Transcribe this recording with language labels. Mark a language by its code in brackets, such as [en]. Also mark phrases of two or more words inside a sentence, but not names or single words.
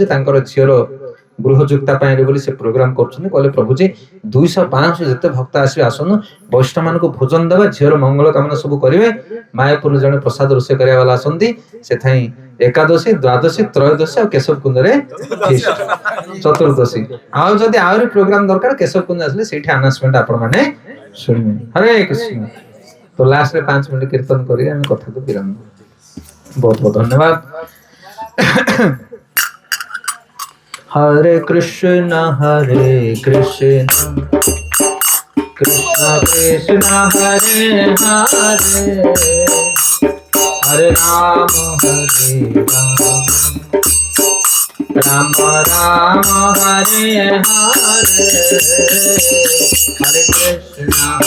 [or] ତାଙ୍କର ଝିଅର ଗୃହଯୁକ୍ତା ପାଇଁ ବୋଲି ସେ ପ୍ରୋଗ୍ରାମ କରୁଛନ୍ତି କହିଲେ ପ୍ରଭୁଜୀ 200-500 ଯେତେ ଭକ୍ତ ଆସିବେ ଆସନ୍ତୁ ବୈଷ୍ଣବ ମାନଙ୍କୁ ଭୋଜନ ଦେବା ଝିଅର ମଙ୍ଗଳ କାମନା ସବୁ କରିବେ ମାୟାପୁର ଜଣେ ପ୍ରସାଦ ରୋଷେଇ କରିବା ବାଲା ଆସନ୍ତି ସେଥାଇଁ ଏକାଦଶୀ ଦ୍ୱାଦଶୀ ତ୍ରୟୋଦଶୀ ଆଉ କେଶବ କୁଞ୍ଜରେ ଚତୁର୍ଦଶୀ ଆଉ ଯଦି ଆହୁରି ପ୍ରୋଗ୍ରାମ ଦରକାର କେଶବ କୁଞ୍ଜ ଆସିଲେ ସେଇଠି ଆନାଉନ୍ସମେଣ୍ଟ ଆପଣ ମାନେ ଶୁଣିବେ ହରେ କୃଷ୍ଣ [hi] तो लास्ट रे 5 मिनट कीर्तन करिए हम कथा को विराम बहुत बहुत धन्यवाद [sa] हरे कृष्ण कृष्ण कृष्ण हरे हरे हरे राम राम राम हरे हरे हरे कृष्ण